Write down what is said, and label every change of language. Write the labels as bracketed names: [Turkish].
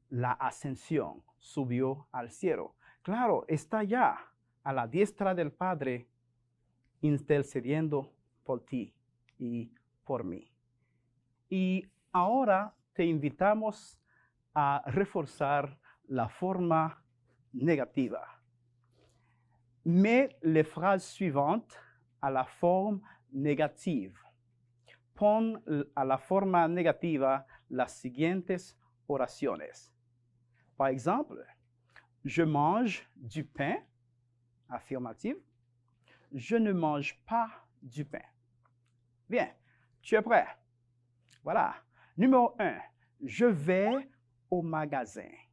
[Spanish] La ascensión, subió al cielo. Claro, está ya a la diestra del Padre, intercediendo por ti y por mí. Y ahora te invitamos a reforzar la forma negativa. [French] Mets les phrases suivantes à la forme négative. [Spanish] Pon a la forma negativa las siguientes oraciones. [French] Par exemple, je mange du pain, affirmative. Je ne mange pas du pain. Bien, tu es prêt? Voilà. Numéro 1, je vais au magasin.